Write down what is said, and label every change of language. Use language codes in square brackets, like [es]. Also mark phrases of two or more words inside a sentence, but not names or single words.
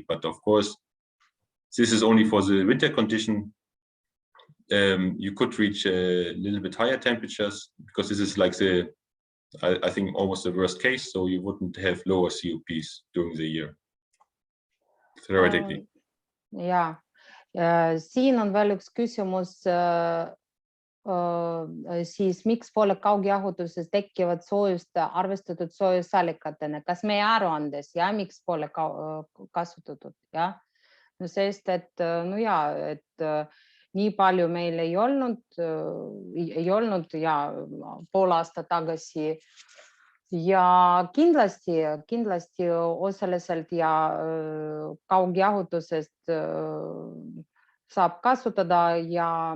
[en] But of course, this is only for the winter condition. You could reach a little bit higher temperatures because this is like the, I think, almost the worst case. So you wouldn't have lower COPs during the year, theoretically. [et] Ja, siin on veel üks küsimus, siis miks pole kaugjahutuses tekkivad soojust arvestatud soojusallikatena, kas meie aruandes ja miks pole kasutatud, ja? No sest, et nii palju meil ei olnud ja pool aastat tagasi ja kindlasti osaliselt ja kaugjahutusest saab kasutada ja